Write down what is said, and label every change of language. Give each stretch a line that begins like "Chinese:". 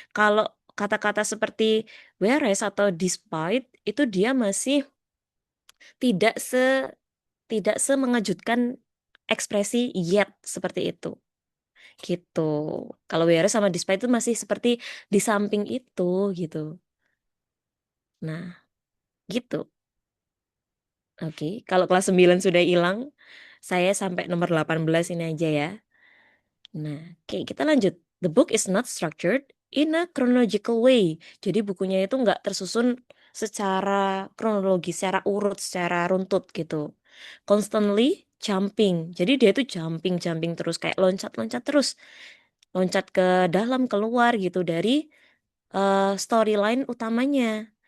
Indonesian: Kalau kata-kata seperti whereas atau despite itu dia masih tidak se tidak semengejutkan ekspresi yet seperti itu gitu. Kalau whereas sama despite itu masih seperti di samping itu gitu. Nah, gitu. Oke, kalau kelas 9 sudah hilang, saya sampai nomor 18 ini aja ya. Nah, oke, kita lanjut.
English: The book is not structured in a chronological way.
Indonesian: Jadi bukunya itu nggak tersusun secara kronologi, secara urut, secara runtut gitu.
English: Constantly jumping.
Indonesian: Jadi dia itu jumping terus kayak loncat-loncat terus. Loncat ke dalam, keluar gitu dari storyline utamanya.